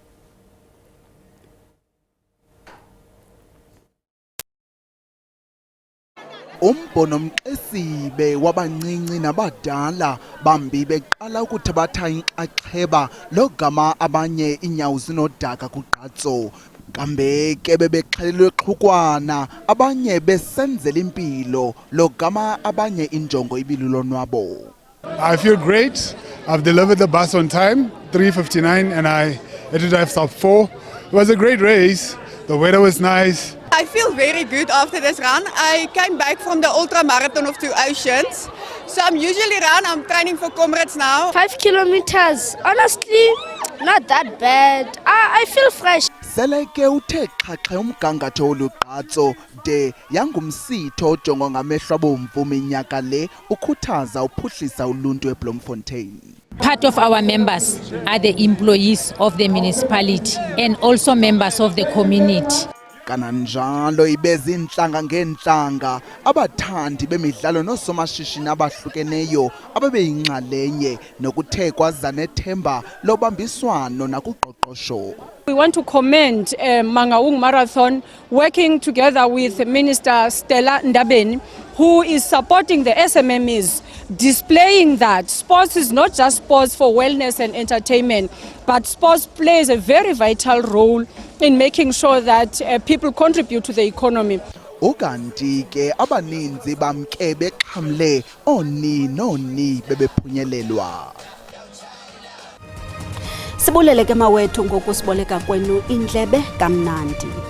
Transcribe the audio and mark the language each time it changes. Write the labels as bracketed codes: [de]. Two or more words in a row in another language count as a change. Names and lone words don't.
[xh] Umbono mqesibe wabancinci nabadala bambi beqala ukuthabatha inxaxheba logama abanye inyawo zinodaka kugqatso. Kambe ke bebexhelelwe xhukwana abanye besenzela impilo logama abanye injongo ibilulonwabo. [en] I feel great. I've delivered the bus on time, 3:59, and I had to drive sub 4. It was a great race. The weather was nice. I feel very good after this run. I came back from the ultra marathon of 2 Oceans. So I'm usually run, I'm training for comrades now. 5 kilometers, honestly, not that bad. I feel fresh. [xh] Seleke uthe xhaxhe umgangatho olugqatso de yangumsitho ojonga ngamehlo abomvu minyaka le ukhuthaza uphuhlisa uluntu eBloemfontein. [en] Part of our members are the employees of the municipality and also members of the community. [xh] Kananjalo ibezi inhlanga ngeenhlanga abathandi bemidlalo nosomashishini abahlukeneyo ababeyinxalenye nokuthe kwaza nethemba lobambiswano nakuqoqosho. [en] We want to commend Mangaung Marathon working together with Minister Stella Ndabeni, who is supporting the SMMEs, displaying that sports is not just sports for wellness and entertainment, but sports plays a very vital role in making sure that people contribute to the economy. [xh] Ukanti ke abaninzi bamke bexhamle oni bebephunyelelwa. Sibulele ke mawethu ngokusiboleka kwenu indlebe kamnandi.